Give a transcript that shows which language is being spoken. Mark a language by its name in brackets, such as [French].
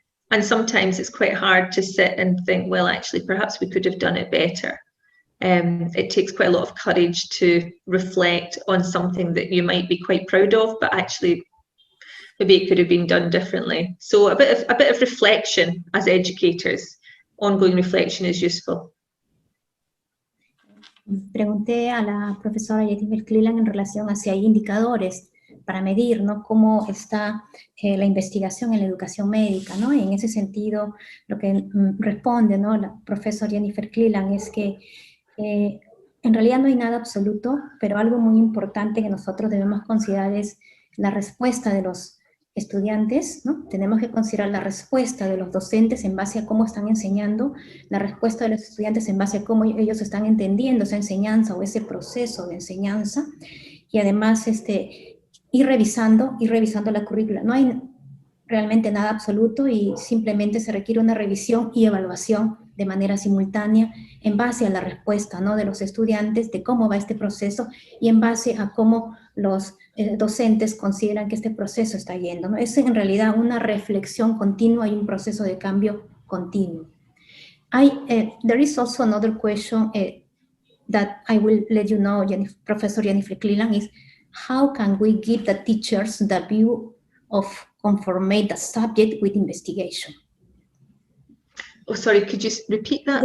[English] And sometimes it's quite hard to sit and think, well, actually, perhaps we could have done it better. It takes quite a lot of courage to reflect on something that you might be quite proud of, but actually, maybe it could have been done differently. So a bit of reflection as educators, ongoing reflection is useful. [Spanish] Pregunté a la profesora Jennifer Cleland en relación a si hay indicadores para medir, ¿no?, cómo está la investigación en la educación médica, ¿no? Y en ese sentido, lo que responde, ¿no?, la profesora Jennifer Cleland es que en realidad no hay nada absoluto, pero algo muy importante que nosotros debemos considerar es la respuesta de los estudiantes, ¿no? Tenemos que considerar la respuesta de los docentes en base a cómo están enseñando, la respuesta de los estudiantes en base a cómo ellos están entendiendo esa enseñanza o ese proceso de enseñanza, y además ir revisando la currícula. No hay realmente nada absoluto y simplemente se requiere una revisión y evaluación de manera simultánea en base a la respuesta, ¿no?, de los estudiantes, de cómo va este proceso y en base a cómo los docentes consideran que este proceso está yendo, ¿no? Es en realidad una reflexión continua y un proceso de cambio continuo. [English] There is also another question that I will let you know, Professor Jennifer Cleland, is how can we give the teachers the view of conformate the subject with investigation? Oh, sorry, could you repeat that?